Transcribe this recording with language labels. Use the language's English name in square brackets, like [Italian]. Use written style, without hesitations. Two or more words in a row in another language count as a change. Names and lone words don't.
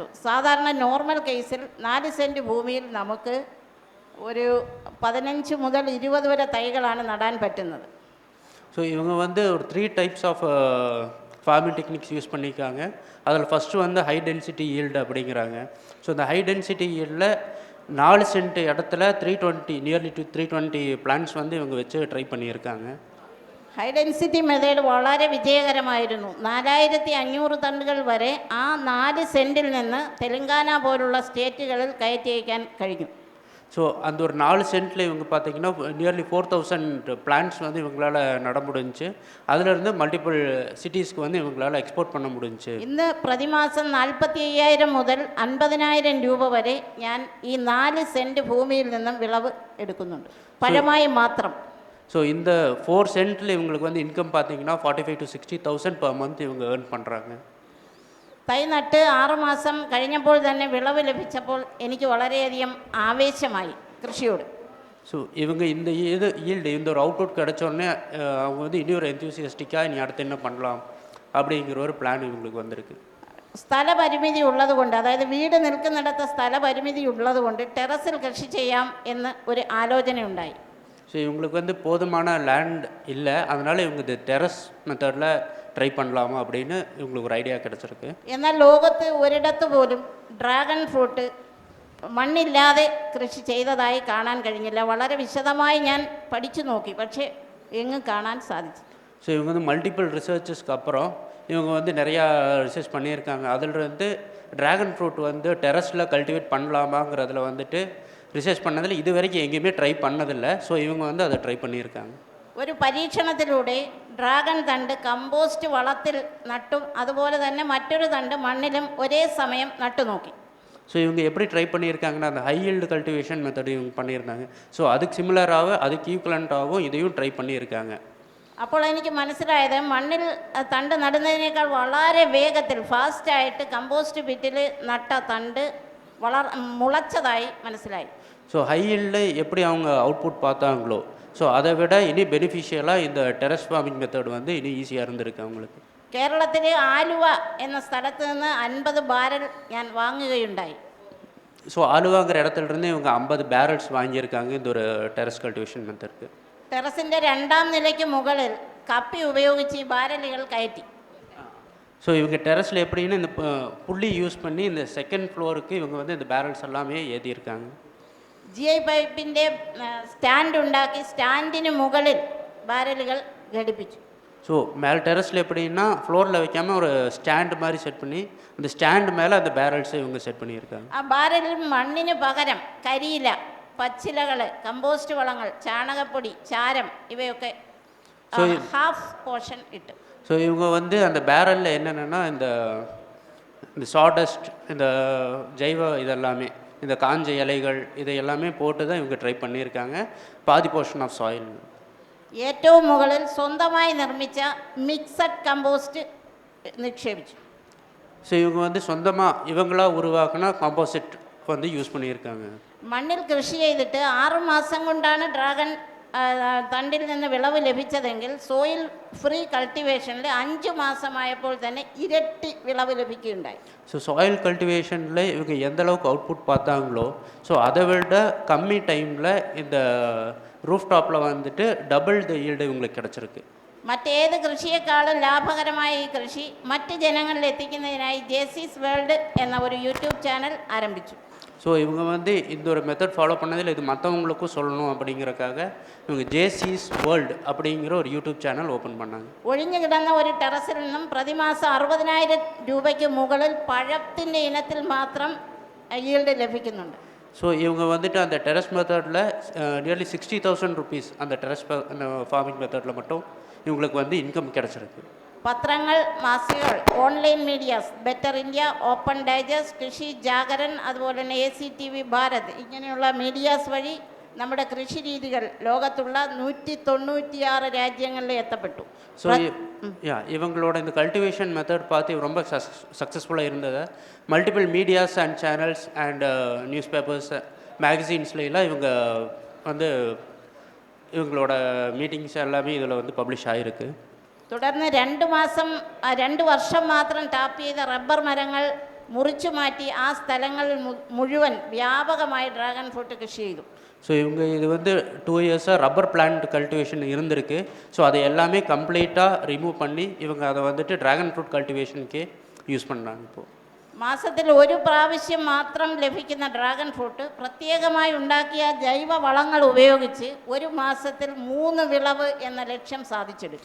[Malayalam] സാധാരണ [English] normal case [Malayalam] 4 സെൻറ്റ് ഭൂമിയിൽ നമുക്ക് ഒരു 15 മുതൽ 20 വരെ തൈകളാണ് നടാൻ പറ്റുന്നത്. [Tamil] ஸோ இவங்க வந்து ஒரு 3 [English] types of farming techniques use [Tamil] பண்ணியிருக்காங்க. அதில் ஃபஸ்ட்டு வந்து [English] high density yield [Tamil] அப்படிங்கிறாங்க. ஸோ இந்த [English] high density yield [Tamil] 4 சென்ட் இடத்துல 320 [English] nearly to [Tamil] 320 பிளான்ஸ் வந்து இவங்க வச்சு ட்ரை பண்ணியிருக்காங்க. [English] high density method [Malayalam] വളരെ വിജയകരമായിരുന്നു. 4500 ടണ്ണുകൾ വരെ ആ 4 സെൻറ്റിൽ നിന്ന് തെലങ്കാന പോലുള്ള സ്റ്റേറ്റുകളിൽ കയറ്റി അയക്കാൻ കഴിഞ്ഞു. [Tamil] ஸோ அந்த ஒரு 4 சென்ட்டில் இவங்க பார்த்தீங்கன்னா நியர்லி 4000 பிளான்ட்ஸ் வந்து இவங்களால நட முடிஞ்சுச்சு. அதிலிருந்து [English] multiple cities [Tamil] வந்து இவங்களால எக்ஸ்போர்ட் பண்ண முடிஞ்சுச்சு. [Malayalam] ഇന്ന് പ്രതിമാസം 45,000 മുതൽ 50,000 രൂപ വരെ ഞാൻ ഈ 4 സെൻറ്റ് ഭൂമിയിൽ നിന്നും വിളവ് എടുക്കുന്നുണ്ട്, പഴമായി മാത്രം. [Tamil] ஸோ இந்த 4 சென்ட்டில் இவங்களுக்கு வந்து இன்கம் பார்த்தீங்கன்னா [English] 45,000 to 60,000 per month [Tamil] இவங்க ஏர்ன் பண்ணுறாங்க. [Malayalam] തൈ നട്ട് 6 മാസം കഴിഞ്ഞപ്പോൾ തന്നെ വിളവ് ലഭിച്ചപ്പോൾ എനിക്ക് വളരെയധികം ആവേശമായി കൃഷിയോട്. [Tamil] ஸோ இவங்க இந்த ஈல்டு இந்த ஒரு அவுட்புட் கிடச்சோடனே அவங்க வந்து இன்னொரு என்தூசியஸ்டிக்காக இனி அடுத்து என்ன பண்ணலாம் அப்படிங்கிற ஒரு பிளான் இவங்களுக்கு வந்திருக்கு. [Malayalam] സ്ഥലപരിമിതി ഉള്ളതുകൊണ്ട്, അതായത് വീട് നിൽക്കുന്നിടത്ത് സ്ഥലപരിമിതി ഉള്ളതുകൊണ്ട് ടെറസിൽ കൃഷി ചെയ്യാം എന്ന് ഒരു ആലോചനയുണ്ടായി. [Tamil] ஸோ இவங்களுக்கு வந்து போதுமான லேண்ட் இல்லை, அதனால் இவங்க இந்த [English] terrace method [Tamil] ட்ரை பண்ணலாமா அப்படின்னு இவங்களுக்கு ஒரு ஐடியா கிடச்சிருக்கு. [Malayalam] എന്നാൽ ലോകത്ത് ഒരിടത്ത് പോലും [English] dragon fruit [Malayalam] മണ്ണില്ലാതെ കൃഷി ചെയ്തതായി കാണാൻ കഴിഞ്ഞില്ല. വളരെ വിശദമായി ഞാൻ പഠിച്ചു നോക്കി, പക്ഷേ എങ്ങും കാണാൻ സാധിച്ചു. [Tamil] ஸோ இவங்க வந்து [English] multiple researches [Tamil] அப்புறம் இவங்க வந்து நிறையா ரிசர்ச் பண்ணியிருக்காங்க. அதில் வந்து [English] dragon fruit [Tamil] வந்து டெரஸில் கல்டிவேட் பண்ணலாமாங்கிறதுல வந்துட்டு ரிசர்ச் பண்ணதில் இது வரைக்கும் எங்கேயுமே ட்ரை பண்ணதில்லை. ஸோ இவங்க வந்து அதை ட்ரை பண்ணியிருக்காங்க. [Malayalam] ഒരു പരീക്ഷണത്തിലൂടെ ഡ്രാഗൺ തണ്ട് കമ്പോസ്റ്റ് വളത്തിൽ നട്ടും അതുപോലെ തന്നെ മറ്റൊരു തണ്ട് മണ്ണിലും ഒരേ സമയം നട്ടു നോക്കി. [Tamil] ஸோ இவங்க எப்படி ட்ரை பண்ணியிருக்காங்கன்னா அந்த [English] high yield cultivation method [Tamil] இவங்க பண்ணியிருந்தாங்க. ஸோ அதுக்கு சிமிலராக அதுக்கு ஈக்குவலண்ட்டாகவும் இதையும் ட்ரை பண்ணியிருக்காங்க. [Malayalam] അപ്പോൾ എനിക്ക് മനസ്സിലായത് മണ്ണിൽ തണ്ട് നടുന്നതിനേക്കാൾ വളരെ വേഗത്തിൽ ഫാസ്റ്റായിട്ട് [English] compost pit [Malayalam] നട്ട തണ്ട് മുളച്ചതായി മനസ്സിലായി. [Tamil] ஸோ [English] high yield [Tamil] எப்படி அவங்க அவுட்புட் பார்த்தாங்களோ ஸோ அதை விட இனி பெனிஃபிஷியலாக இந்த [English] terrace farming method [Tamil] வந்து இனி ஈஸியாக இருந்திருக்கு அவங்களுக்கு. [Malayalam] കേരളത്തിലെ ആലുവ എന്ന സ്ഥലത്ത് നിന്ന് 50 ബാരൽ ഞാൻ വാങ്ങുകയുണ്ടായി. [Tamil] ஸோ ஆலுவாங்கிற இடத்துலேருந்து இவங்க 50 பேரல்ஸ் வாங்கியிருக்காங்க இந்த ஒரு [English] terrace cultivation method. [Malayalam] ടെറസിൻ്റെ 2ാം നിലയ്ക്ക് മുകളിൽ കപ്പി ഉപയോഗിച്ച് ഈ ബാരലുകൾ കയറ്റി. [Tamil] ஸோ இவங்க டெரஸில் எப்படின்னு இந்த புள்ளி யூஸ் பண்ணி இந்த [English] second floor [Tamil] இவங்க வந்து இந்த பேரல்ஸ் எல்லாமே ஏற்றியிருக்காங்க. [Malayalam] GI പൈപ്പിൻ്റെ സ്റ്റാൻഡ് ഉണ്ടാക്കി സ്റ്റാൻഡിന് മുകളിൽ ബാരലുകൾ ഘടിപ്പിച്ചു. [Tamil] ஸோ மேலே டெரஸில் எப்படின்னா ஃப்ளோரில் வைக்காமல் ஒரு ஸ்டாண்டு மாதிரி செட் பண்ணி அந்த ஸ்டாண்டு மேலே அந்த பேரல்ஸை இவங்க செட் பண்ணியிருக்காங்க. [Malayalam] ആ ബാരലിൽ മണ്ണിന് പകരം കരിയില, പച്ചിലകൾ, കമ്പോസ്റ്റ് വളങ്ങൾ, ചാണകപ്പൊടി, ചാരം ഇവയൊക്കെ [English] half portion [Malayalam] ഇട്ട്. [Tamil] ஸோ இவங்க வந்து அந்த பேரலில் என்னென்னா இந்த சாடஸ்ட், இந்த ஜைவ இதெல்லாமே, இந்த காஞ்ச இலைகள் இதை எல்லாமே போட்டு தான் இவங்க ட்ரை பண்ணியிருக்காங்க. பாதி [English] portion of soil. [Malayalam] ഏറ്റവും മുകളിൽ സ്വന്തമായി നിർമ്മിച്ച [English] mixed compost [Malayalam] നിക്ഷേപിച്ചു. [Tamil] ஸோ இவங்க வந்து சொந்தமாக இவங்களாக உருவாக்குனா காம்போசிட் வந்து யூஸ் பண்ணியிருக்காங்க. [Malayalam] മണ്ണിൽ കൃഷി ചെയ്തിട്ട് 6 മാസം കൊണ്ടാണ് ഡ്രാഗൺ തണ്ടിൽ നിന്ന് വിളവ് ലഭിച്ചതെങ്കിൽ [English] soil free cultivation [Malayalam] 5 മാസമായപ്പോൾ തന്നെ ഇരട്ടി വിളവ് ലഭിക്കുകയുണ്ടായി. [Tamil] ஸோ [English] soil cultivation [Tamil] இவங்க எந்த அளவுக்கு அவுட்புட் பார்த்தாங்களோ ஸோ அதை விட கம்மி டைமில் இந்த [English] roof top [Tamil] வந்துட்டு [English] double the yield [Tamil] இவங்களுக்கு கிடச்சிருக்கு. [Malayalam] മറ്റേത് കൃഷിയേക്കാളും ലാഭകരമായ ഈ കൃഷി മറ്റ് ജനങ്ങളിൽ എത്തിക്കുന്നതിനായി ജേസീസ് വേൾഡ് എന്ന ഒരു [English] YouTube channel [Malayalam] ആരംഭിച്ചു. [Tamil] ஸோ இவங்க வந்து இந்த ஒரு மெத்தட் ஃபாலோ பண்ணதில் இது மற்றவங்களுக்கும் சொல்லணும் அப்படிங்கிறக்காக இவங்க ஜேசீஸ் வேர்ல்டு அப்படிங்கிற ஒரு [English] YouTube channel open [Tamil] பண்ணாங்க. [Malayalam] ഒഴിഞ്ഞു കിടന്ന ഒരു ടെറസിൽ നിന്നും പ്രതിമാസം 60,000 രൂപയ്ക്ക് മുകളിൽ പഴത്തിൻ്റെ ഇനത്തിൽ മാത്രം ഈൽഡ് ലഭിക്കുന്നുണ്ട്. [Tamil] ஸோ இவங்க வந்துட்டு அந்த [English] terrace method [Tamil] நியர்லி 60,000 ருபீஸ் அந்த [English] terrace farming method [Tamil] மட்டும் இவங்களுக்கு வந்து இன்கம் கிடச்சிருக்கு. പത്രങ്ങൾ, മാസികകൾ, [English] online medias, [Tamil] ബെറ്റർ ഇന്ത്യ, ഓപ്പൺ ഡൈജസ്റ്റ്, കൃഷി ജാഗരൻ, അതുപോലെ തന്നെ ACTV ഭാരത് ഇങ്ങനെയുള്ള മീഡിയാസ് വഴി നമ്മുടെ കൃഷി രീതികൾ ലോകത്തുള്ള 196 രാജ്യങ്ങളിൽ എത്തപ്പെട്ടു. ஸோ இவங்களோட இந்த கல்டிவேஷன் மெத்தட் பார்த்து ரொம்ப சக்ஸஸ்ஃபுல்லாக இருந்தது. [English] multiple medias and channels and news papers, magazines [Tamil] இவங்க வந்து இவங்களோட மீட்டிங்ஸ் எல்லாமே இதில் வந்து பப்ளிஷ் ஆகிருக்கு. [Malayalam] തുടർന്ന് 2 വർഷം മാത്രം ടാപ്പ് ചെയ്ത റബ്ബർ മരങ്ങൾ മുറിച്ചു മാറ്റി ആ സ്ഥലങ്ങളിൽ മുഴുവൻ വ്യാപകമായി [English] dragon fruit [Malayalam] കൃഷി ചെയ്തു. [Tamil] ஸோ இவங்க இது வந்து 2 இயர்ஸாக [English] rubber plant cultivation [Tamil] இருந்திருக்கு. ஸோ அதை எல்லாமே கம்ப்ளீட்டாக ரிமூவ் பண்ணி இவங்க அதை வந்துட்டு [English] dragon fruit cultivation [Tamil] யூஸ் பண்ணுறாங்க. இப்போது [Malayalam] മാസത്തിൽ ഒരു പ്രാവശ്യം മാത്രം ലഭിക്കുന്ന [English] dragon fruit [Malayalam] പ്രത്യേകമായി ഉണ്ടാക്കിയ ജൈവ വളങ്ങൾ ഉപയോഗിച്ച് ഒരു മാസത്തിൽ 3 വിളവ് എന്ന ലക്ഷ്യം സാധിച്ചെടുക്കും.